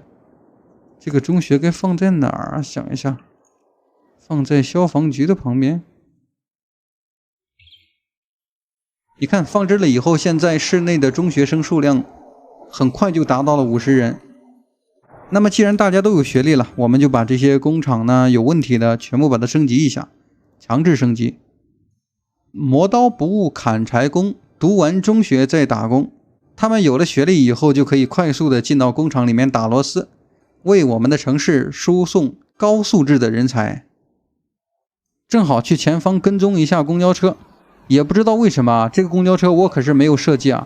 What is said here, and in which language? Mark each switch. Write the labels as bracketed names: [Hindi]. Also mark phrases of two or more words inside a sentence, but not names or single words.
[Chinese] 这个中学该放在哪儿啊？想一下，放在消防局的旁邊。你看放置了以後，現在市內的中學生數量很快就達到了50人。那麼既然大家都有學歷了，我們就把這些工廠呢有問題的全部把它升級一下，強制升級。磨刀不誤砍柴工，讀完中學再打工。他們有了學歷以後，就可以快速的進到工廠裡面打螺絲，為我們的城市輸送高素質的人才。正好去前方跟蹤一下公交車，也不知道為什麼這個公交車我可是沒有設計啊。